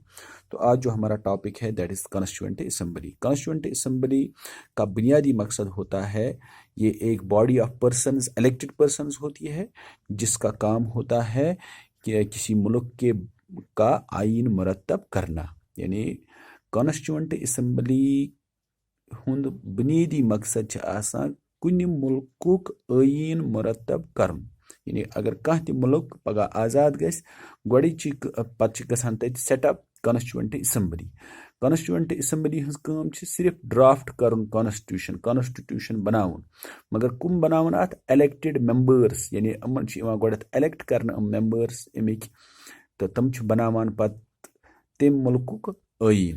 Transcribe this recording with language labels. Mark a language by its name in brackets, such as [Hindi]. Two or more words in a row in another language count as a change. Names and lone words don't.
[Urdu] تو آج جو ہمارا ٹاپک ہے [English] that is constituent assembly. constituent assembly [Urdu] کا بنیادی مقصد ہوتا ہے، یہ ایک [English] body of persons, elected persons [Urdu] ہوتی ہے، جس کا کام ہوتا ہے کہ کسی ملک کا آئین مرتب کرنا۔ [Kashmiri] یعنی [English] constituent assembly [Kashmiri] ہند بنیادی مقصد آسان کُنہِ ملکُک آئین مرتب کرن۔ یعنی اگر کانٛہہ تہِ ملک پگہ آزاد گژھِ، گۄڈٕچی پتہٕ چھِ گژھان تتہِ [English] set up constituent assembly. constituent assembly [Kashmiri] ہٕنٛز کٲم چھِ صرف ڈرافٹ کرُن کانسٹیٹیوشن بناوُن، مگر کم بناوُن اتھ [English] elected members, [Kashmiri] یعنی یِمن چھِ یِوان گۄڈٕنیتھ الیکٹ کرنہٕ یِم ممبرس امیِکۍ، تہٕ تِم چھِ بناوان پتہٕ تمہِ ملکُک ٲییٖن۔